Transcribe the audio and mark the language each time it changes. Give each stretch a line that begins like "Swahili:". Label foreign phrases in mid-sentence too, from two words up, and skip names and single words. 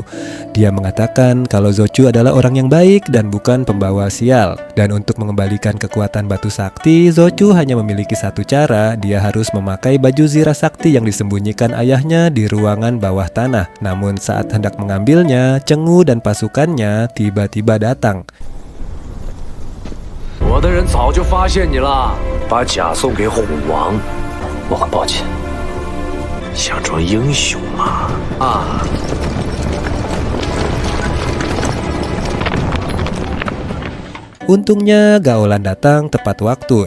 Indonesian: Dia mengatakan kalau Zoju adalah orang yang baik dan bukan pembawa sial. Dan untuk mengembalikan kekuatan batu sakti, Zoju hanya memiliki satu cara. Dia harus memakai baju zirah sakti yang disembunyikan ayahnya di ruangan bawah tanah. Namun saat hendak mengambilnya, Cheng-Wu dan pasukannya tiba-tiba datang.
Chinese: 我的人早就发现你了，把甲送给虎王。我很抱歉，想装英雄嘛？啊！
Indonesian: Untungnya Gaolan datang tepat waktu.